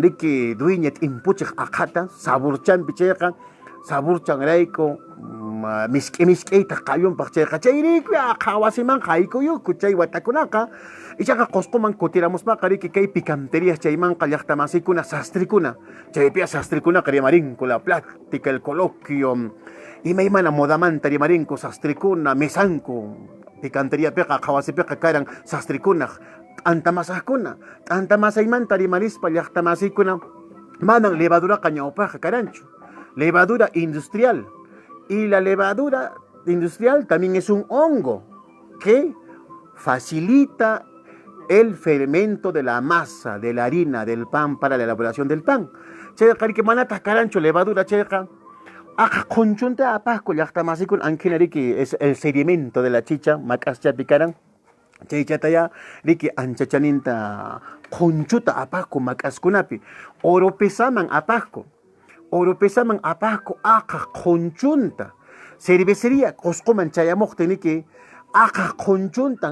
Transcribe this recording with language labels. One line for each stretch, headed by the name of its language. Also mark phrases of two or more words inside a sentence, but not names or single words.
Quechua: riki dueña t'impuchiq aqhata saburchanpi chayqa saburchanrayku misk'ayta qallunpaq chayqa chayrikpi aqhawasiman haykuyuku chay watakunaqa ichaqa Qusquman kutiramuspaqa riki kay picanterías chaymanqa llaqtamasiykuna sastrikuna chaypiqa sastrikunaqa rimarinku
Spanish: la plática el coloquio
Quechua: imaymana modamanta rimarinku sastrikuna mesanku picanteriapiqa aqhawasipiqa karan sastrikunaq t'antamasaymanta rimarispa llaqtamasiykuna manan levaduraqa ñawpaqa karanchu
Spanish: levadura industrial y la levadura industrial también es un hongo que facilita el fermento de la masa, de la harina, del pan para la elaboración del pan.
Quechua: Chayqa riki manataq karanchu levadura chayqa aqa qunchunta apaqku llaqtamasikun ankhina riki
Spanish: es el sedimento de la chicha
Quechua: mak'aschapi karan chaychataya riki anchachaninta qunchuta apaqku mak'askunapi oropesaman apaqku aqa qunchunta cervecería Qusquman chayamuqtiniki aqa qunchuntan